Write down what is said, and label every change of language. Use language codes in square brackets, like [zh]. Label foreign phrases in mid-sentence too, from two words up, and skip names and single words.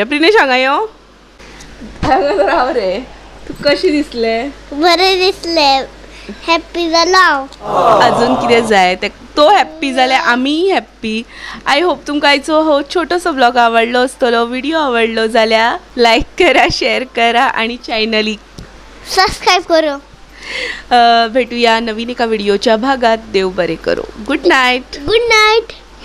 [kok] प्रिनेश हांगा यो, हांगा राव रे. तुका कशें दिसलें? बरें दिसलें, हॅप्पी जालो. अजून कितें जाय, तो हॅप्पी जाल्यार आमीय हॅप्पी. [en] I hope [kok] तुमकां आयचो हो छोटोसो ब्लॉग आवडलो आसतलो. व्हिडिओ आवडलो जाल्यार लायक करा, शेअर करा आणि चॅनलीक सबस्क्राईब करो. भेटूया नवीन एका व्हिडिओच्या भागात. देव बरे करो. [en] good night. good night.